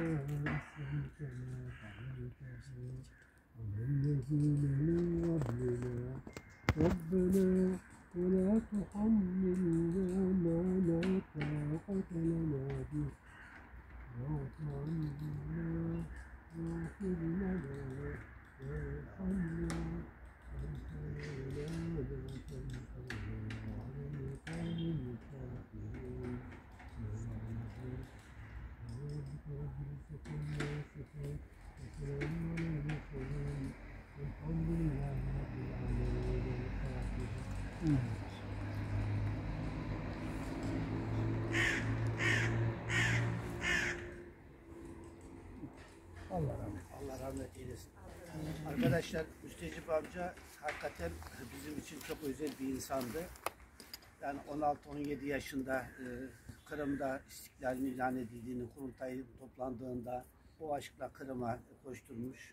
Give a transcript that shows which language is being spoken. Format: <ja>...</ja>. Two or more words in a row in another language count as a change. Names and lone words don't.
<ar>إثما كما حملته على الذين من قبلنا ربنا ولا تحملنا ما لا طاقة لنا به واعف عنا واغفر لنا وارحمنا أنت مولانا فانصرنا على القوم الكافرين ربك رب العزة عما يصفون وسلام على المرسلين والحمد لله رب العالمين الفاتحة.</ar> <tr>Allah rahmet eylesin. Arkadaşlar, Müstecip amca hakikaten bizim için çok özel bir insandı. Yani 16-17 yaşında Kırım'da istiklalin ilan edildiğini, kurultay toplandığında o aşkla Kırım'a koşturmuş.</tr>